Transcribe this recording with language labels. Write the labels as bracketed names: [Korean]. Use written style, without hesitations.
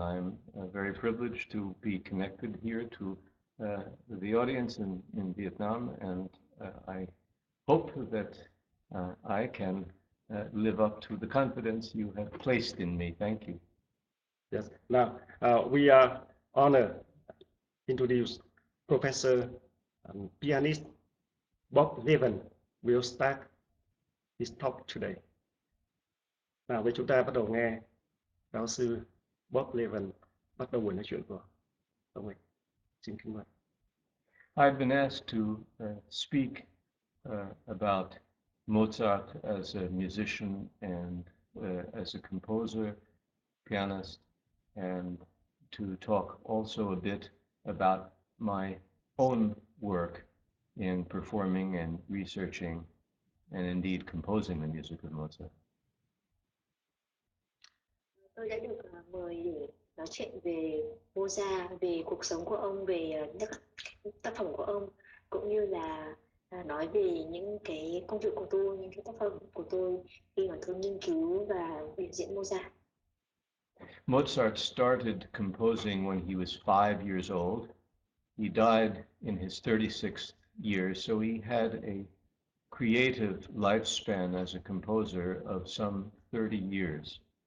[English] I'm very privileged to be connected here to the audience in Vietnam, and I hope that I can live up to the confidence you have placed in me. Thank you. Yes. Now we are honored to introduce Professor pianist Bob Levin will start his talk today. [Vietnamese] Nào, với chúng ta bắt đầu nghe giáo sư Bob Levin bắt đầu buổi nói chuyện của ông ấy. Xin kính mời. [English] I've been asked to speak about Mozart as a musician and as a composer, pianist, and to talk also a bit about my own work in performing and researching and indeed composing the music of Mozart. [Vietnamese] Tôi đã được mời để nói chuyện về Mozart, về cuộc sống của ông, về các tác phẩm của ông, cũng như là nói về những cái công việc của tôi, những cái tác phẩm của tôi khi mà tôi nghiên cứu và biểu diễn Mozart. [English] Mozart started composing when he was 5 years old. He died in his 36th year, so he had a creative lifespan as a composer of some 30 years.